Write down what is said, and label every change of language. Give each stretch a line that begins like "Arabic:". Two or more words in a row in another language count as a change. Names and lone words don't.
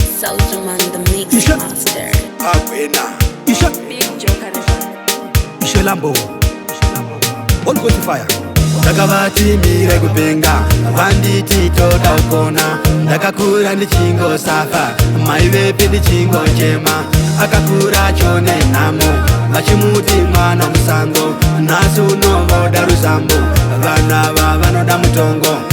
English: Soldier Man, the mix Isha. master. Akwena. Isha. Big Joe California. Ishe Lambo. Holy Ghost fire.
Shona: Ndakavati mire kupenga, vanditi toda kupona. Ndakakura ndichingosafa, mai vepi ndichingochema. Akakura achone nhamo, vachimuti mwana musango. Nhasi unovoda ruzambo, vana ava vanoda mutongo.